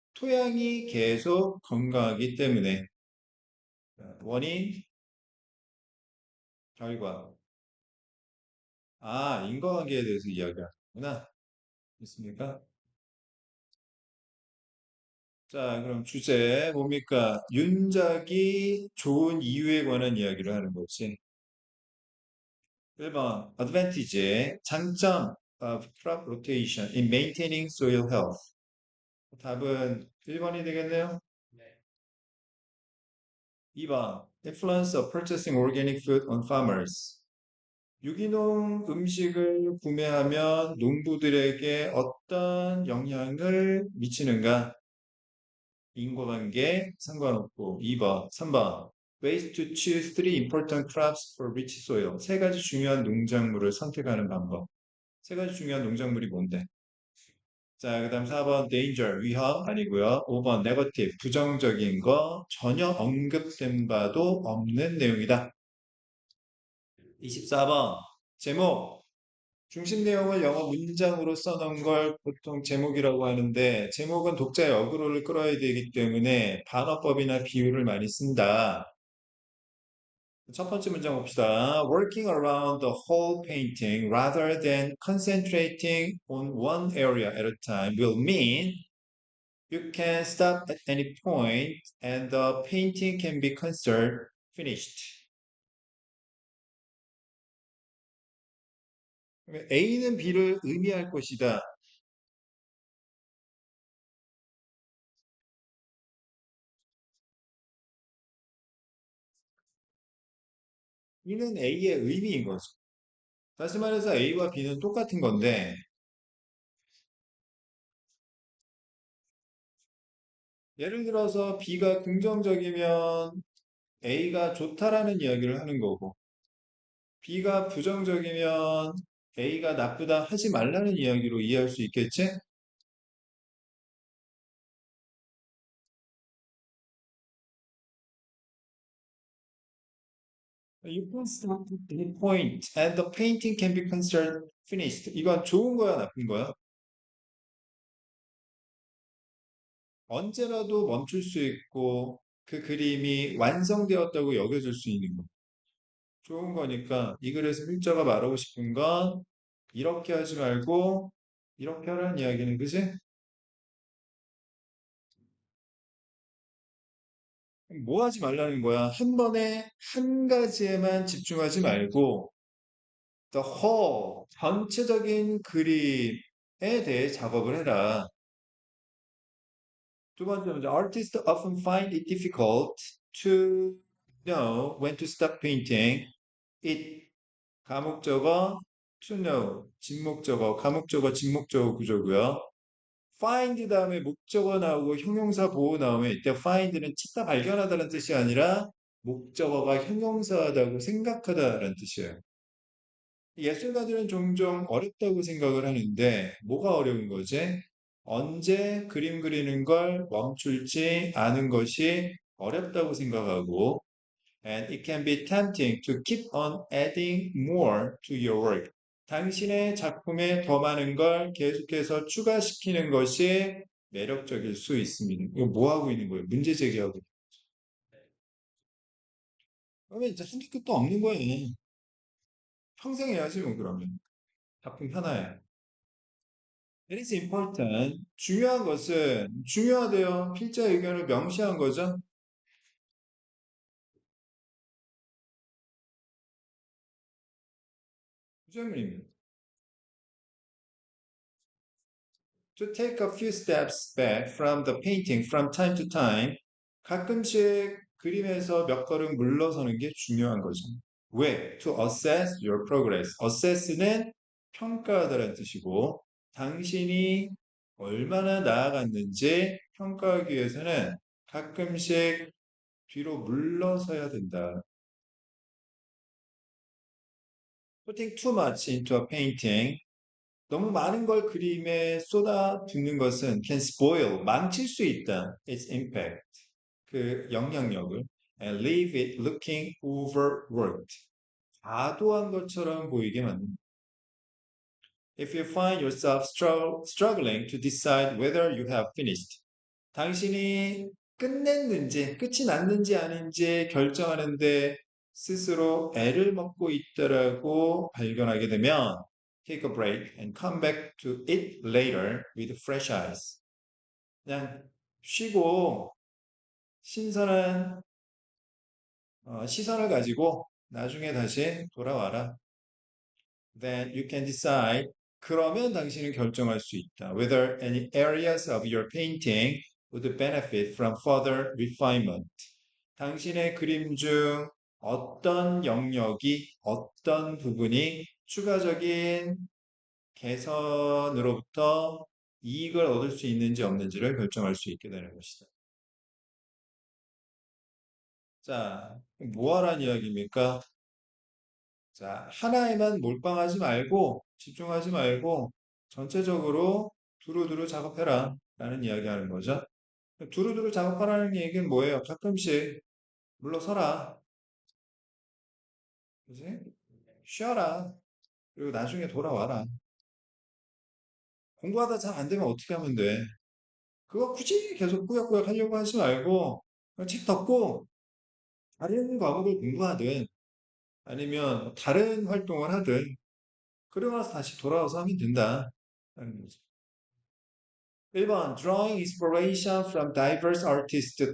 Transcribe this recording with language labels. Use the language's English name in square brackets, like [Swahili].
[Korean] 토양이 계속 건강하기 때문에 원인, 결과. 아, 인과관계에 대해서 이야기하는구나. 있습니까? 자, 그럼 주제 뭡니까? 윤작이 좋은 이유에 관한 이야기를 하는 거지. [English] 1번, advantage, [Korean] 장점 [English] of crop rotation in maintaining soil health. [Korean] 답은 1번이 되겠네요. [English] 2번, influence of purchasing organic food on farmers. [Korean] 유기농 음식을 구매하면 농부들에게 어떤 영향을 미치는가? 인과관계 상관없고 2번, 3번. [English] Ways to choose three important crops for rich soil. [Korean] 세 가지 중요한 농작물을 선택하는 방법. 세 가지 중요한 농작물이 뭔데? 자, 그 다음 4번 danger, 위험 아니고요. 5번 negative, 부정적인 거 전혀 언급된 바도 없는 내용이다. 24번 제목 중심 내용을 영어 문장으로 써놓은 걸 보통 제목이라고 하는데 제목은 독자의 어그로를 끌어야 되기 때문에 반어법이나 비유를 많이 쓴다. 첫 번째 문장 봅시다. [English] Working around the whole painting rather than concentrating on one area at a time will mean you can stop at any point and the painting can be considered finished. [Korean] A는 B를 의미할 것이다. B는 A의 의미인 거죠. 다시 말해서 A와 B는 똑같은 건데, 예를 들어서 B가 긍정적이면 A가 좋다라는 이야기를 하는 거고, B가 부정적이면 A가 나쁘다 하지 말라는 이야기로 이해할 수 있겠지? [English] You can stop at any point and the painting can be considered finished. [Korean] 이건 좋은 거야, 나쁜 거야? 언제라도 멈출 수 있고 그 그림이 완성되었다고 여겨질 수 있는 거. 좋은 거니까 이 글에서 필자가 말하고 싶은 건 이렇게 하지 말고 이렇게 하라는 이야기는 그지? 뭐 하지 말라는 거야? 한 번에 한 가지에만 집중하지 말고 [English] the whole [Korean] 전체적인 그림에 대해 작업을 해라. 두 번째 문제 [English] artists often find it difficult to know when to stop painting. [Korean] It 가목적어 to know 진목적어 가목적어 진목적어 구조고요. find 다음에 목적어 나오고 형용사 보호 나오면 이때 find는 찾다 발견하다는 뜻이 아니라 목적어가 형용사다고 생각하다라는 뜻이에요. 예술가들은 종종 어렵다고 생각을 하는데 뭐가 어려운 거지? 언제 그림 그리는 걸 멈출지 아는 것이 어렵다고 생각하고 [English] and it can be tempting to keep on adding more to your work. [Korean] 당신의 작품에 더 많은 걸 계속해서 추가시키는 것이 매력적일 수 있습니다. 이거 뭐 하고 있는 거예요? 문제 제기하고. 그러면 이제 한도 끝도 없는 거예요. 평생 해야지 뭐 그러면. 작품 하나에. [English] It is important. [Korean] 중요한 것은 중요하대요. 필자 의견을 명시한 거죠. 부정입니다. [English] To take a few steps back from the painting from time to time, [Korean] 가끔씩 그림에서 몇 걸음 물러서는 게 중요한 거죠. 왜? [English] To assess your progress. [Korean] assess는 평가하다라는 뜻이고, 당신이 얼마나 나아갔는지 평가하기 위해서는 가끔씩 뒤로 물러서야 된다. [English] Putting too much into a painting [Korean] 너무 많은 걸 그림에 쏟아붓는 것은 [English] can spoil, [Korean] 망칠 수 있다. [English] its impact, [Korean] 그 영향력을 [English] and leave it looking overworked. [Korean] 과도한 것처럼 보이게 만듭니다. [English] If you find yourself struggling to decide whether you have finished, [Korean] 당신이 끝냈는지, 끝이 났는지 아닌지 결정하는데 스스로 애를 먹고 있다라고 발견하게 되면 [English] take a break and come back to it later with fresh eyes. [Korean] 그냥 쉬고 신선한 시선을 가지고 나중에 다시 돌아와라. [English] Then you can decide. [Korean] 그러면 당신은 결정할 수 있다. [English] Whether any areas of your painting would benefit from further refinement. [Korean] 당신의 그림 중 어떤 영역이, 어떤 부분이 추가적인 개선으로부터 이익을 얻을 수 있는지 없는지를 결정할 수 있게 되는 것이다. 자, 뭐 하라는 이야기입니까? 자, 하나에만 몰빵하지 말고, 집중하지 말고, 전체적으로 두루두루 작업해라. 라는 이야기 하는 거죠. 두루두루 작업하라는 얘기는 뭐예요? 가끔씩 물러서라. 그지? 쉬어라. 그리고 나중에 돌아와라. 공부하다 잘 안 되면 어떻게 하면 돼? 그거 굳이 계속 꾸역꾸역 하려고 하지 말고, 그냥 책 덮고, 다른 과목을 공부하든, 아니면 다른 활동을 하든, 그러고 나서 다시 돌아와서 하면 된다. 라는 거죠. [English] 1번, drawing inspiration from diverse artists.